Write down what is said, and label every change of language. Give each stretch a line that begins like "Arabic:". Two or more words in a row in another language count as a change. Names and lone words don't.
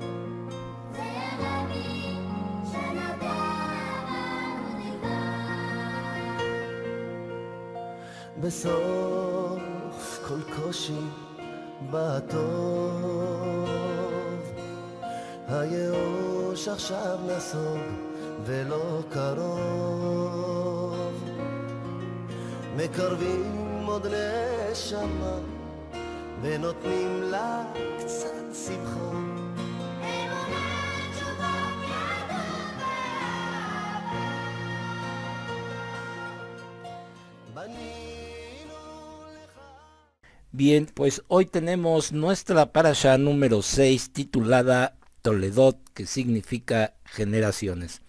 Hebrew: בסוף כל קושי בטוב, הייאוש עכשיו נסוג ולא קרוב, מקרבים עוד נשמה ונותנים לה קצת שמחה.
Spanish: Bien, pues hoy tenemos nuestra parashá número 6 titulada Toledot, que significa generaciones.